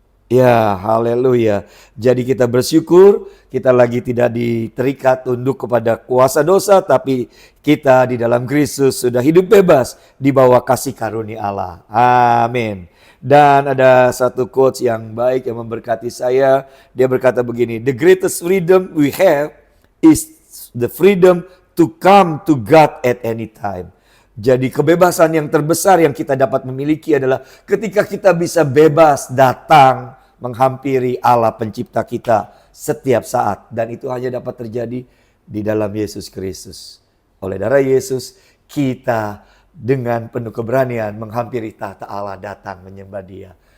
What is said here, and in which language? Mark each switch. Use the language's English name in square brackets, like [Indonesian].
[Indonesian] Ya, haleluya. Jadi kita bersyukur, kita lagi tidak terikat tunduk kepada kuasa dosa, tapi kita di dalam Kristus sudah hidup bebas di bawah kasih karunia Allah. Amin. Dan ada satu quotes yang baik yang memberkati saya. Dia berkata begini, [English] "The greatest freedom we have is the freedom to come to God at any time." [Indonesian] Jadi kebebasan yang terbesar yang kita dapat memiliki adalah ketika kita bisa bebas datang menghampiri Allah pencipta kita setiap saat. Dan itu hanya dapat terjadi di dalam Yesus Kristus. Oleh darah Yesus kita dengan penuh keberanian menghampiri tahta Allah, datang menyembah Dia.